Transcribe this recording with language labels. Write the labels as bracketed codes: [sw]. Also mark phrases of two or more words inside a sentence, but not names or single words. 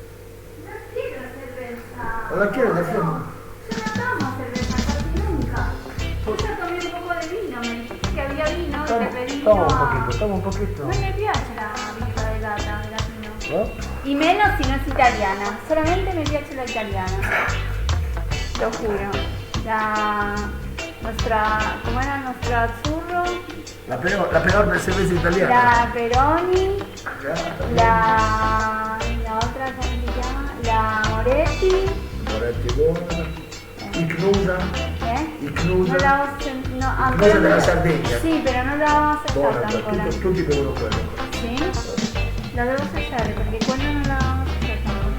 [es] No quiero cerveza. ¿No la quieres? ¿La quieres? Yo no tomo cerveza, casi nunca. Yo tomé un poco de vino, me dijiste que había vino y te pedí vino Toma a... un poquito. No me [it] piace la birra [es] de lata, la vino. ¿No? Y menos si no es italiana. Solamente me piace la italiana. Lo juro. ¿Cómo era nuestra azzurro? La peor cerveza italiana. La Peroni. Ya, está bien. La otra, ¿cómo se llama? La [it] infatti è buona. Il Cnusa, il Cnusa. Non l'avevo sentito. No, Il Cnusa della Sardegna. Sì, però non l'avevo Buona, assaggiata ancora. tutti bevono quello. Sì? La devo assaggiare perché quello non l'avevo assaggiata ancora.